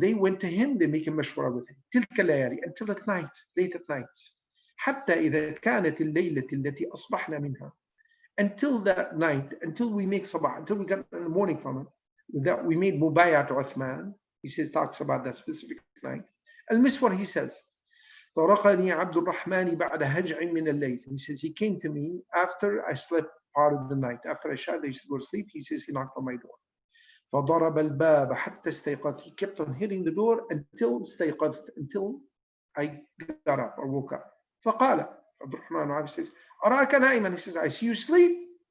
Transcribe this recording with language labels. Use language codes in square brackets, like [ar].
[en] They went to him, they make a mashwara with him. [ar] تِلْكَ اللَّيَالِي, [en] until at night, late at night. [ar] حَتَّى إِذَا كَانَتِ اللَّيْلَةِ الَّتِي أَصْبَحْنَا مِنْهَا. [en] Until that night, until we make sabah, until we got in the morning from it, that we made mubayah to Uthman. He says, talks about that specific night. [ar] Al-Miswar, [en] he says, [ar] طرقني عبد الرحمن بعد هجع من الليل. [en] He says, he came to me after I slept part of the night. After I shot, I used to go to sleep. He says, he knocked on my door. [ar] فضرب الباب حتى استيقظت. [en] He kept on hitting the door until [ar] استيقظت, [en] until I got up or woke up. [ar] فقال, [en] عبد الرحمن says, [ar] أراك نائما. [en] He says, I see you sleep.